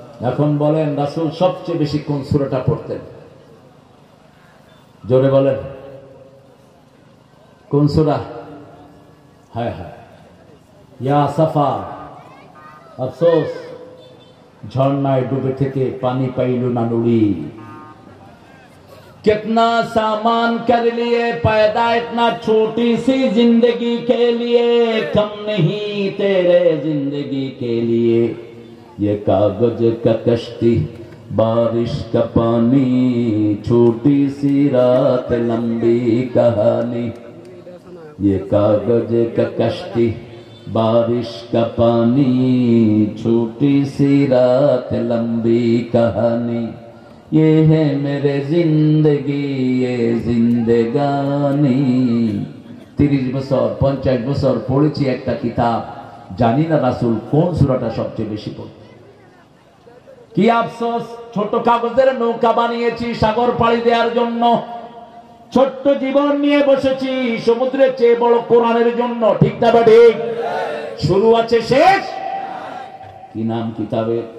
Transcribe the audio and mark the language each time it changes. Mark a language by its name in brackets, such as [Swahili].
[Bangla] এখন বলেন রাসূল সবচেয়ে বেশি কোন সূরাটা পড়তেন? জোরে বলেন কোন সূরা? হায় হায়, ইয়া সাফা, আফসোস ঝর্ণায় ডুবে থেকে পানি পাইল না নুড়ি। [Hindi] कितना सामान कर लिए पैदा इतना छोटी सी जिंदगी के लिए, कम नहीं तेरे जिंदगी के लिए। ये कागज का कश्ती बारिश का पानी, छोटी सी रात लंबी कहानी। ये कागज का कश्ती बारिश का पानी, छोटी सी रात लंबी कहानी। ये है मेरे जिंदगी ये जिंदगानी। [Bangla] 30 বছর 50 বছর পড়েছি একটা কিতাব, জানি না রাসূল কোন সূরাটা সবচেয়ে বেশি পড়তেন। কি আফসোস, ছোট কাগজের নৌকা বানিয়েছি সাগর পাড়ি দেওয়ার জন্য, ছোট্ট জীবন নিয়ে বসেছি সমুদ্রের চেয়ে বড় কোরআনের জন্য। ঠিক না ঠিক? শুরু আছে শেষ। কি নাম কিতাবে?